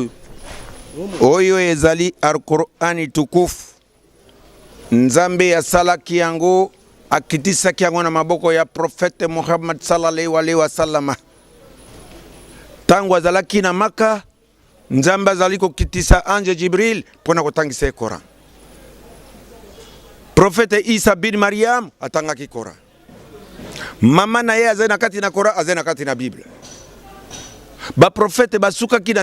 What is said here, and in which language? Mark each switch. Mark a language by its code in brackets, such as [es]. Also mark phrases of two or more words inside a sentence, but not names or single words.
[ln] oyo ezali [sw] Al-Qur'ani tukufu [ln] nzambe ya salaki yango akitisaki yango na maboko ya prophète Muhammad [ar] صلى الله عليه وسلم [ln] tangu azalaki na Maka nzambe azali kokitisa ange Jibril pona kotangisa Quran prophète Isa bin Mariam atangaki Quran mama na ye azena kati na Quran azena kati na Bible ba prophète basuka kina